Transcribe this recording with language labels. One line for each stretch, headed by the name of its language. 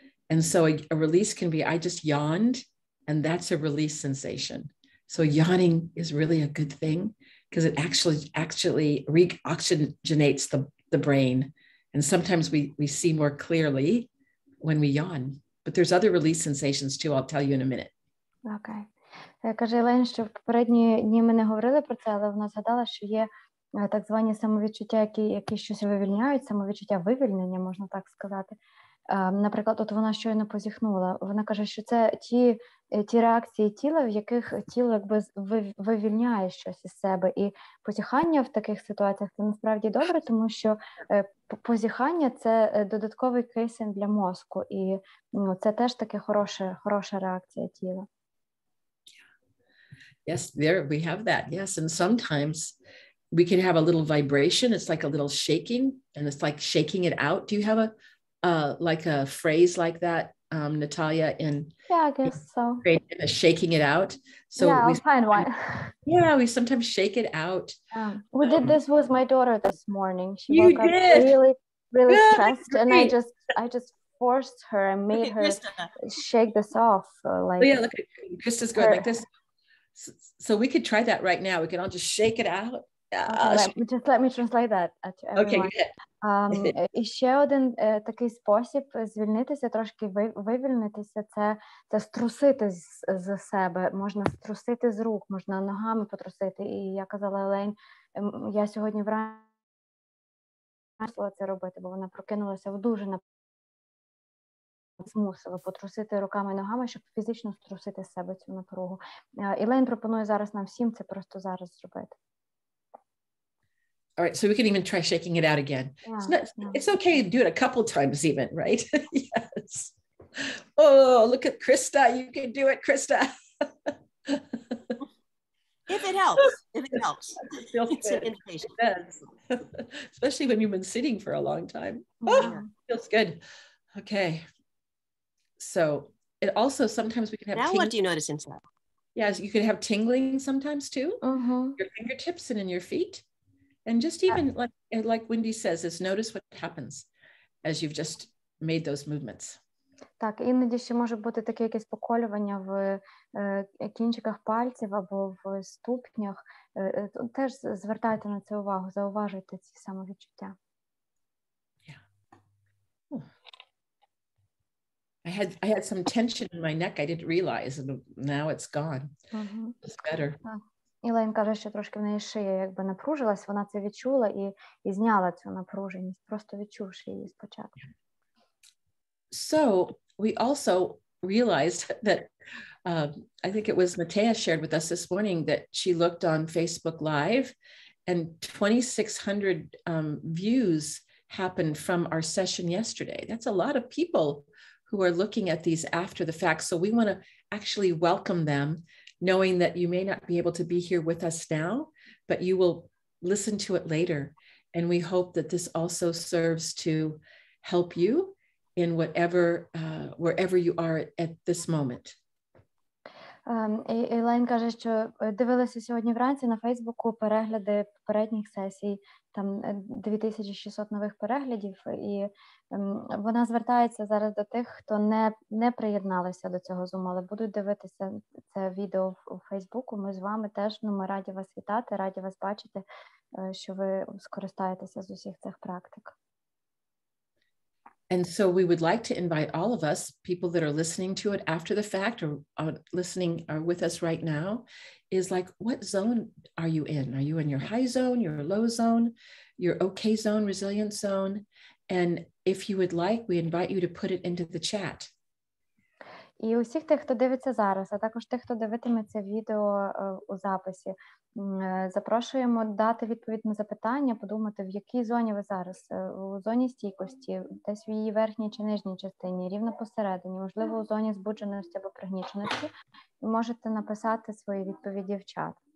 English: And so a release can be, I just yawned, and that's a release sensation. So yawning is really a good thing because it actually reoxygenates the brain. And sometimes we see more clearly when we yawn. But there's other release sensations too. I'll tell you in a minute. Окей.
Ukrainian: Каже Елен, що в попередні дні ми не говорили про це, але вона згадала, що є так звані самовідчуття, які щось вивільняють, самовідчуття вивільнення, можна так сказати. Наприклад, от вона щойно позіхнула. Вона каже, що це ті реакції тіла, в яких тіло якби вивільняє щось із себе. І позіхання в таких ситуаціях це насправді добре, тому що позіхання – це додатковий кисень для мозку. І це теж таке хороша реакція тіла.
English: Yes, there we have that. Yes, and sometimes we can have a little vibration. It's like a little shaking, and it's like shaking it out. Do you have like a phrase like that, Natalia? Yeah, I guess so. Shaking it out. So yeah, I'll find one. Yeah, we sometimes shake it out. We did this with my daughter this morning. She You woke up did. really stressed, and I just forced her and made her shake this off. Like, oh, yeah, look at Krista's going like this. So we could try that right now. We can all just shake it out. Just let me translate that to everyone. Okay.
Ukrainian: І ще один такий спосіб звільнитися, трошки вивільнитися, це струсити з себе. Можна струсити з рук, можна ногами потрусити. І я казала Елейн, я сьогодні вранці мусила це робити, бо вона прокинулася в дуже змусила потрусити руками і ногами, щоб фізично струсити з себе цю напругу. Елейн пропонує зараз нам всім це просто зараз зробити.
English: All right, so we can even try shaking it out again. It's okay to do it a couple times even, right? Yes. Oh, look at Krista. You can do it, Krista. If it helps. It's an invitation. Especially when you've been sitting for a long time. Oh, feels good. Okay. So it also sometimes we can have. Now what do you notice inside? Yes, you can have tingling sometimes too. Your fingertips and in your feet. And just even like Wendy says, is notice what happens as you've just made those movements.
Ukrainian: Так, іноді ще може бути таке якесь поколювання в кінчиках пальців або в ступнях. Теж звертайте на це увагу, зауважуйте ці самовідчуття.
English: Yeah. I had some tension in my neck I didn't realize, and now it's gone. It's better.
Ukrainian: Ілейн каже, що трошки в неї шия якби напружилась, вона це відчула і зняла цю напруженість, просто відчувши її спочатку.
English: So we also realized that I think it was Matea shared with us this morning that she looked on Facebook Live and 2,600 views happened from our session yesterday. That's a lot of people who are looking at these after the fact. So we want to actually welcome them, knowing that you may not be able to be here with us now, but you will listen to it later. And we hope that this also serves to help you in whatever, wherever you are at this moment.
Ukrainian: Ілейн каже, що дивилася сьогодні вранці на Фейсбуку перегляди попередніх сесій, там 2600 нових переглядів, і вона звертається зараз до тих, хто не приєдналися до цього Zoom, але будуть дивитися це відео у Фейсбуку. Ми з вами теж, ми раді вас вітати, раді вас бачити, що ви скористаєтеся з усіх цих практик.
English: And so we would like to invite all of us, people that are listening to it after the fact or listening are with us right now, is like, what zone are you in? Are you in your high zone, your low zone, your okay zone, resilient zone? And if you would like, we invite you to put it into the chat.
Ukrainian: І усіх тих, хто дивиться зараз, а також тих, хто дивитиметься відео у записі, запрошуємо дати відповідь на запитання, подумати, в якій зоні ви зараз, у зоні стійкості, десь в її верхній чи нижній частині, рівно посередині, можливо, у зоні збудженості або пригніченості, і можете написати свої відповіді в чат.